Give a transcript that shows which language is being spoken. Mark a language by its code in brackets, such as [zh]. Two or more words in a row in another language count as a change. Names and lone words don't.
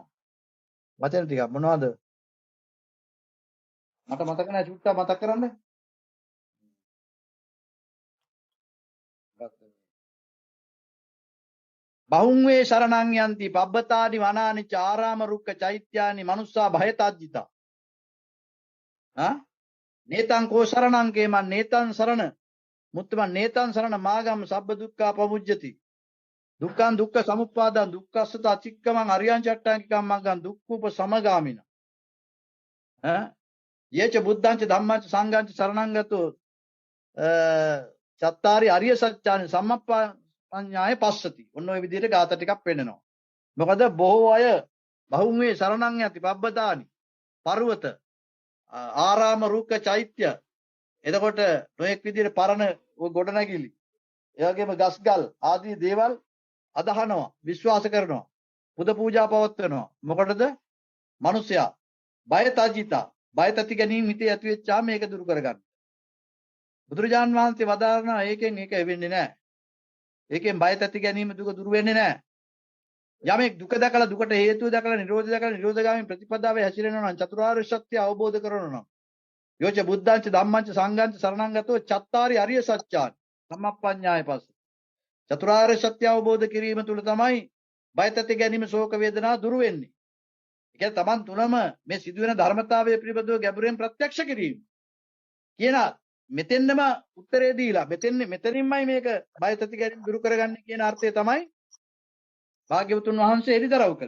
[si] වචන ටිකක් මොනවද? මට මතක නැහැ චුට්ටක් මතක් කරන්න. [pi] බහුං වේ සරණං යන්ති පබ්බතානි වනානි චාරාම රුක්ක චෛත්‍යානි මනුස්සා භයතජ්ජිතා. නේතං කෝ සරණං කේමන් නේතං සරණ මුත්තමන් නේතං සරණ මාගම් සබ්බ දුක්ඛා පමුජ්ජති. දුක්ඛං දුක්ඛ සමුප්පාදං දුක්ඛස්සත අචික්කමං අරියං චට්ටාංකිකම් මග්ගං දුක්ඛූප සමගාමින. යේච බුද්ධං ච ධම්මං ච සංඝං ච සරණං ගතෝ චත්තාරි අරිය සත්‍යානි සම්මප්පඤ්ඤාය පස්සති. [si] ඔන්න ඔය විදිහට ગાත ටිකක් පෙන්නනවා. මොකද බොහෝ අය [pi] බහුම් වේ සරණං යති පබ්බතානි [si] පර්වත ආරාම රුක්ක චෛත්‍ය. එතකොට නොඑක් විදිහට පරණ ඔය ගොඩනැගිලි ඒ වගේම ගස්ගල් ආදී දේවල් අදහනවා විශ්වාස කරනවා පුද පූජා පවත්වනවා. මොකටද? මිනිසයා බය තජිතා බය තති ගැනීම හිතේ ඇති වෙච්චාම මේක දුරු කරගන්න. බුදුරජාන් වහන්සේ වදාරනවා ඒකෙන් ඒක වෙන්නේ නැහැ. ඒකෙන් බය තති ගැනීම දුක දුරු වෙන්නේ නැහැ. යමෙක් දුක දැකලා දුකට හේතුව දැකලා නිරෝධය දැකලා නිරෝධගාමී ප්‍රතිපදාවේ හැසිරෙනවා නම් චතුරාර්ය සත්‍ය අවබෝධ කරගන්නවා නම් [pi] යෝච බුද්ධංච ධම්මංච සංඝංච සරණං ගතෝ චත්තාරි අරිය සත්‍යානි සම්මප්පඤ්ඤාය පස්ස. [si] චතුරාර්ය සත්‍ය අවබෝධ කිරීම තුළ තමයි බය තති ගැනීම ශෝක වේදනා දුරු වෙන්නේ. ඒ කියන්නේ Taman තුනම මේ සිදුවෙන ධර්මතාවය පිළිබඳව ගැඹුරෙන් ප්‍රත්‍යක්ෂ කිරීම කියන මෙතෙන්නම උත්තරේ දීලා මෙතනින්මයි මේක බය තති ගැනීම දුරු කරගන්නේ කියන අර්ථය තමයි භාග්‍යවතුන් වහන්සේ එලිදරව් කළේ.